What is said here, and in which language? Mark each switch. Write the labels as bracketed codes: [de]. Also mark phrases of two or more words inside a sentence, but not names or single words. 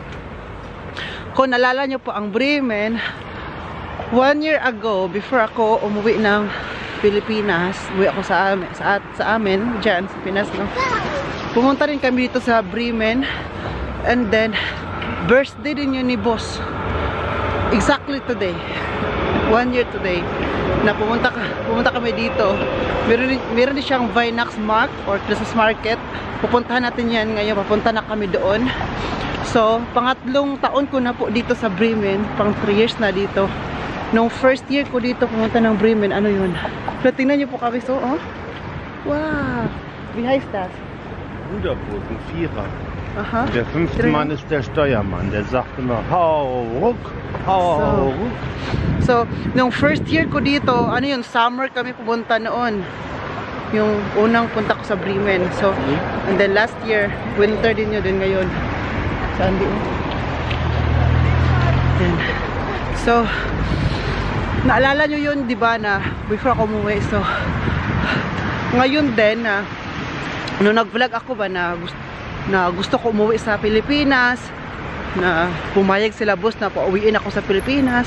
[tl] Kung nalala nyo po ang Bremen, [en] 1 year ago, [tl] before ako umuwi ng Pilipinas, uwi ako sa amin, dyan sa Pinas, no? Pumunta rin kami dito sa Bremen, [en] and then [tl] birthday din yun ni boss, [en] exactly today, 1 year today [tl] na pumunta kami dito. Meron din siyang Vinax Mark [en] or Christmas Market. [tl] Pupuntahan natin yan ngayon, papunta na kami doon. So pangatlong taon ko na po dito sa Bremen, pang 3 years na dito. Nung [en] first year [tl] ko dito pumunta ng Bremen, ano yun? So, tingnan nyo po kami, so, oh. Wow! [de] Wie heißt das? Ruderboot, ein Vierer. Aha. Der 5. Mann ist der Steuermann. Der sagt immer, hau ruck, hau ruck. [tl] So, nung [en] first year [tl] ko dito, ano yun, summer kami pumunta noon. Yung unang punta ko sa Bremen. So, [en] and then last year, [tl] winter din yun din ngayon. Saan di? So, naalala nyo yun, di ba, na before ako umuwi. So, ngayon din, na nung nag-vlog ako ba na gusto ko umuwi sa Pilipinas, na pumayag sila boss na pauwiin ako sa Pilipinas.